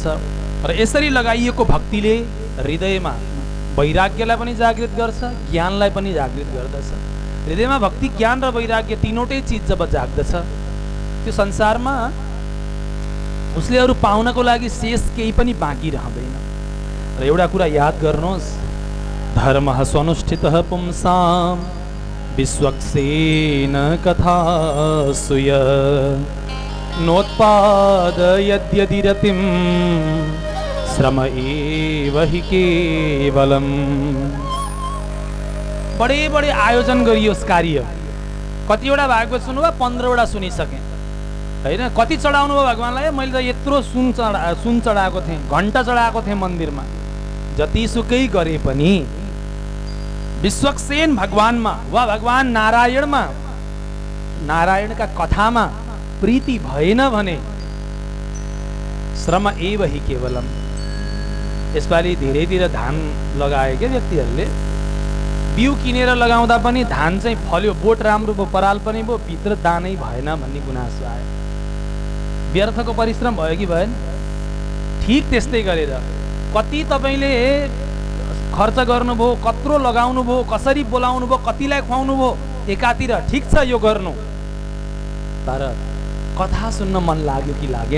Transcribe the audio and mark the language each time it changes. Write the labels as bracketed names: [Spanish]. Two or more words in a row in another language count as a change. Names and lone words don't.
[Nepali] र यसरी लगाइएको भक्तिले हृदयमा वैराग्यलाई पनि जागृत गर्छ, ज्ञानलाई पनि जागृत गर्दछ। हृदयमा भक्ति, ज्ञान र वैराग्य तीनवटै चिज जब जाग्दछ, त्यो संसारमा उसले अरू पाउनको लागि शेष केही पनि बाँकी रहँदैन। र एउटा कुरा याद गर्नुहोस्, [Sanskrit] धर्मः स्वनुष्ठितः पुंसां विश्वक्सेन कथासूय नोत्पादयद्यदि रतिं श्रम एव हि केवलम्। [Nepali] बडे बडे आयोजन गरियोस् कार्य। कतिवटा भागवत सुन्नुभयो? 15वटा सुनिसकेँ, होइन? कति चढाउनु भयो भगवानलाई? मैले त यत्रो सुन चढाएको थिएँ, घण्टा चढाएको थिएँ मन्दिरमा। जतिसुकै गरे पनि विश्वक्सेन भगवानमा वा भगवान नारायणमा, नारायणका कथामा प्रीति भएन भने [Sanskrit] श्रम एव हि केवलम। [Nepali] यसपालि धेरैतिर धान लगाए क्या व्यक्तिहरूले, बिउ किनेर लगाउँदा पनि धान चाहिँ फल्यो, बोट राम्रो भयो, पराल पनि भयो, भित्र दानै भएन भन्ने गुनासो आयो। व्यर्थको परिश्रम भयो कि भएन? ठिक त्यस्तै गरेर कति तपाईँले खर्च गर्नुभयो, कत्रो लगाउनु भयो, कसरी बोलाउनु भयो, कतिलाई खुवाउनु भयो, एकातिर ठिक छ यो गर्नु, तर कथा सुन्न मन लाग्यो कि लागेन?